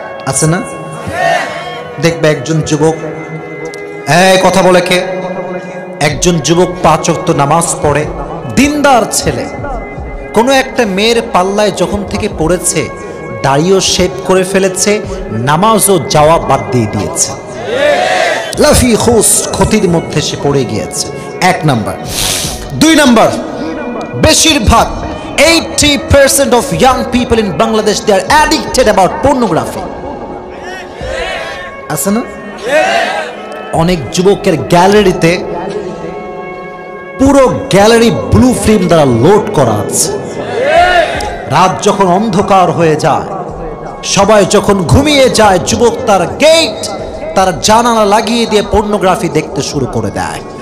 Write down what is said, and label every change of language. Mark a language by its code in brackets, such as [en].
[bn] আছে না, দেখবে একজন যুবক, কথা বলে কে, একজন যুবক 5 ওয়াক্ত নামাজ পড়ে, দিনদার ছেলে, কোনো একটা মেয়ের পাল্লায় যখন থেকে পড়েছে, দাড়িও শেভ করে ফেলেছে, নামাজও যাওয়া বাদ দিয়ে দিয়েছে, লাফি খুস ক্ষতির মধ্যে সে পড়ে গিয়েছে। 1 নাম্বার। 2 নাম্বার, বেশিরভাগ [en] 80% of young people in Bangladesh, they are addicted about pornography. [bn] আছে না? অনেক যুবকের গ্যালারিতে পুরো গ্যালারি ব্লু ফিল্ম দ্বারা লোড করা আছে। রাত যখন অন্ধকার হয়ে যায়, সবাই যখন ঘুমিয়ে যায়, যুবক তার গেট, তার জানালা লাগিয়ে দিয়ে পর্নোগ্রাফি দেখতে শুরু করে দেয়।